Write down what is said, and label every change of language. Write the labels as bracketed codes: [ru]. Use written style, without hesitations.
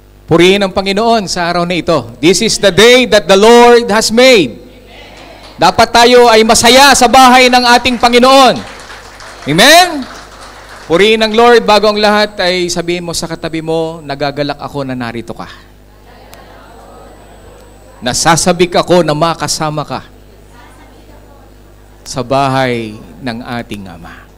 [tl] Purihin ang Panginoon sa araw na ito. [en] This is the day that the Lord has made. [tl] Dapat tayo ay masaya sa bahay ng ating Panginoon. Amen? Purihin ang Lord. Bago ang lahat ay sabihin mo sa katabi mo, nagagalak ako na narito ka. Nasasabik ako na makasama ka sa bahay ng ating Ama.